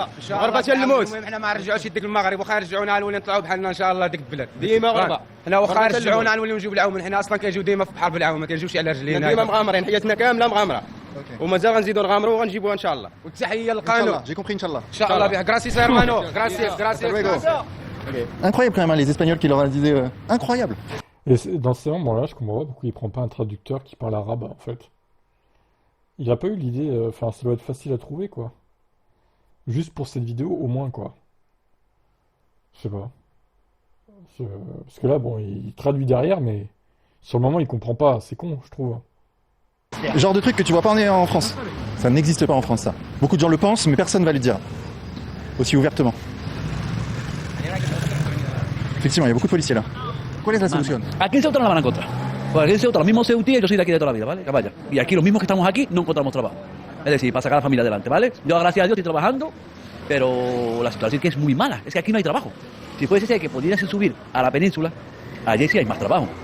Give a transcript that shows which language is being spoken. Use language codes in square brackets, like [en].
[ar] غربة ديال الموت المهم حنا ما نرجعوش يديك المغرب واخا يرجعونا نولي نطلعوا بحالنا ان شاء الله ديك البلاد ديما غربة حنا واخا يرجعونا نوليو نجيو بالعوم حنا اصلا كنجيو ديما في البحر بالعوم ما كنجيوش على رجلينا ديما مغامرين حياتنا كامله مغامره اوكي. ومازال غنزيدوا نغامروا وغنجيبوها ان شاء الله والتحيه Inch'Allah. للقانون [fr] J'ai compris, Inch'Allah. [ar] ان شاء الله بها [es] غراسيس هرمانو غراسيس [fr] Incroyable quand même, hein, les Espagnols qui leur disaient incroyable. Et dans ces moments-là, je comprends pas pourquoi il prend pas un traducteur qui parle arabe en fait. Il a pas eu l'idée, enfin ça doit être facile à trouver quoi. Juste pour cette vidéo au moins quoi. Je sais pas. Parce que là bon, il traduit derrière mais sur le moment il comprend pas, c'est con je trouve. Genre de truc que tu vois pas en France. Ça n'existe pas en France, ça. Beaucoup de gens le pensent, mais personne va le dire. Aussi ouvertement. Effectivement, il y a beaucoup de policiers là. [es] ¿Cuál es la solución? Aquí en Ceuta no la van a encontrar. Porque aquí en Ceuta los mismos ceutíes, yo soy de aquí de toda la vida, ¿vale? Que vaya. Y aquí los mismos que estamos aquí no encontramos trabajo. Es decir, para sacar a la familia adelante, ¿vale? Yo gracias a Dios estoy trabajando, pero la situación que es muy mala, es que aquí no hay trabajo. Si fuese que pudiese subir a la península, allí sí hay más trabajo.